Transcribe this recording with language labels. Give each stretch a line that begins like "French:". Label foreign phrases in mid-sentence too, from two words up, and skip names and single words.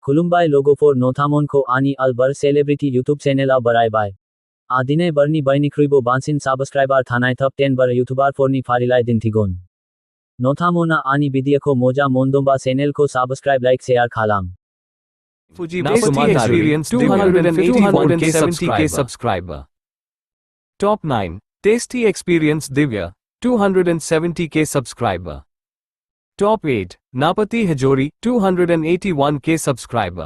Bodo: खुलुमबाय लोगोफोर नोंथांमोनखौ आंनि आलबार सेलेब्रिटी यूट्यूब चेनेलाव बरायबाय। दिनै बारनि बयनिख्रुइबो बांसिन साबस्क्राइबार थानाय टप 10 बार यूट्यूबारफोरनि फारिलाइ दिन्थिगोन। नोंथांमोना आंनि भिडिअखौ मोजां मोनदोंबा चेनेलखौ
English: subscribe like share
Bodo: खालाम।
English: Napati experience 281k subscriber. Top 9. Tasty experience Divya, 270k subscriber. Top 8. Napati Hajori, 281k subscriber.